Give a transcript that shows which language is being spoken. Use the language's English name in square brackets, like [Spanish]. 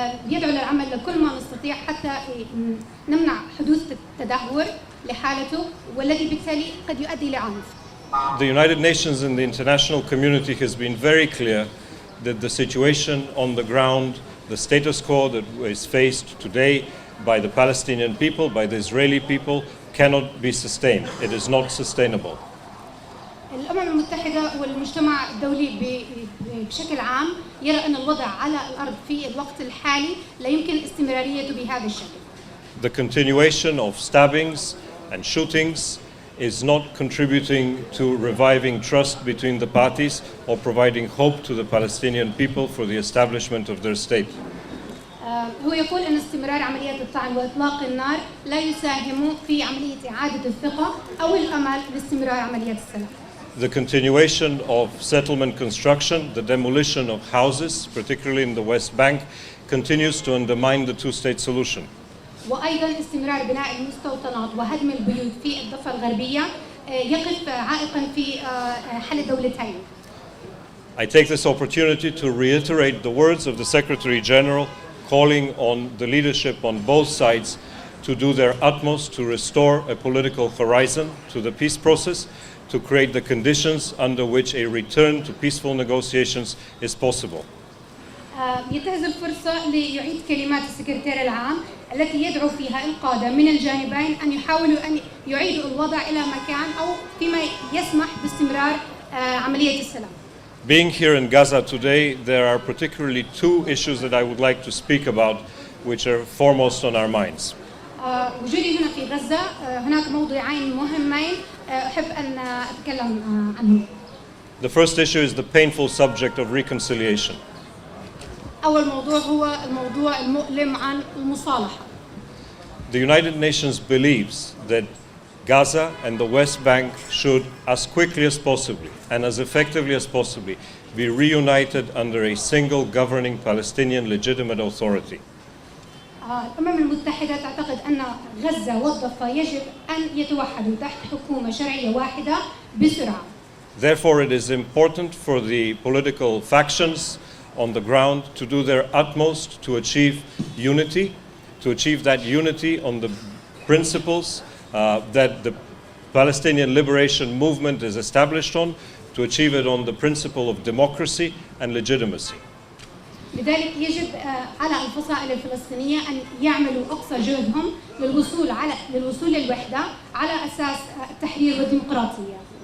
[Arabic] يدعو للعمل لكل ما نستطيع حتى نمنع حدوث تدهور لحالته والذي بالتالي قد يؤدي لعنف. [English] The United Nations and the international community has been very clear that the situation on the ground, the status quo that is faced today by the Palestinian people, by the Israeli people, cannot be sustained. It is not sustainable. [Arabic] الأمم المتحدة والمجتمع الدولي بشكل عام يرى أن الوضع على الأرض في الوقت الحالي لا يمكن استمراريته بهذا الشكل. [English] The continuation of stabbings and shootings is not contributing to reviving trust between the parties or providing hope to the Palestinian people for the establishment of their state. [Arabic] هو يقول أن استمرار عمليات الطعن وإطلاق النار لا يساهم في عملية إعادة الثقة أو الأمل لاستمرار عمليات السلام. [English] The continuation of settlement construction, the demolition of houses, particularly in the West Bank, continues to undermine the two-state solution. [Arabic] وأيضاً استمرار بناء المستوطنات وهدم البيوت في الضفة الغربية يقف عائقاً في حل الدولتين. [English] I take this opportunity to reiterate the words of the Secretary General calling on the leadership on both sides to do their utmost to restore a political horizon to the peace process, to create the conditions under which a return to peaceful negotiations is possible. [Arabic] ينتهز الفرصة ليعيد كلمات السكرتير العام التي يدعو فيها القادة من الجانبين أن يحاولوا أن يعيدوا الوضع إلى مكان أو فيما يسمح باستمرار عملية السلام. [English] Being here in Gaza today, there are particularly two issues that I would like to speak about, which are foremost on our minds. [Arabic] وجودي هنا في غزة هناك موضوعين مهمين أحب أن أتكلم عنهم. [English] The first issue is the painful subject of reconciliation. [Arabic] أول موضوع هو الموضوع المؤلم عن المصالحة. [English] The United Nations believes that Gaza and the West Bank should, as quickly as possible and as effectively as possible, be reunited under a single governing Palestinian legitimate authority. [Arabic] الأمم المتحدة تعتقد أن غزة والضفة يجب أن يتوحدوا تحت حكومة شرعية واحدة بسرعة. [English] Therefore, it is important for the political factions on the ground to do their utmost to achieve unity, to achieve that unity on the principles that the Palestinian Liberation Movement is established on, to achieve it on the principle of democracy and legitimacy. [Arabic] لذلك يجب على الفصائل الفلسطينية أن يعملوا أقصى جهدهم للوصول للوحدة على أساس التحرير والديمقراطية.